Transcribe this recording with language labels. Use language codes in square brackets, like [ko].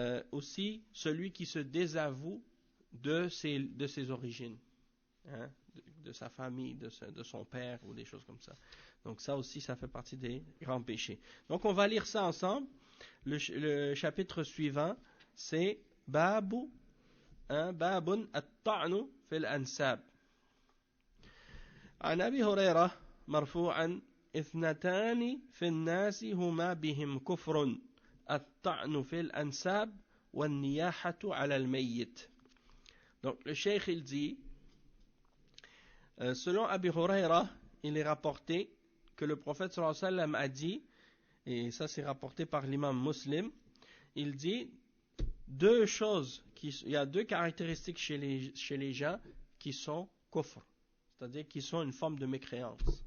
[fr] Aussi, celui qui se désavoue de ses origines, hein, de sa famille, de son père ou des choses comme ça. Donc ça aussi, ça fait partie des grands péchés. Donc on va lire ça ensemble. Le chapitre suivant, c'est [ar] Babun at-ta'nu fil ansab. عن أبي هريرة مرفوعا اثنتان في الناس هما بهم كفر الطعن في الأنساب والنياحة على الميت. [fr] Donc le cheikh il dit, selon Abi Huraira, il est rapporté que le prophète sallallahu alayhi wa sallam a dit, et ça c'est rapporté par l'imam Muslim, il dit deux choses, il y a deux caractéristiques chez les gens qui sont kufr, c'est-à-dire qui sont une forme de mécréance.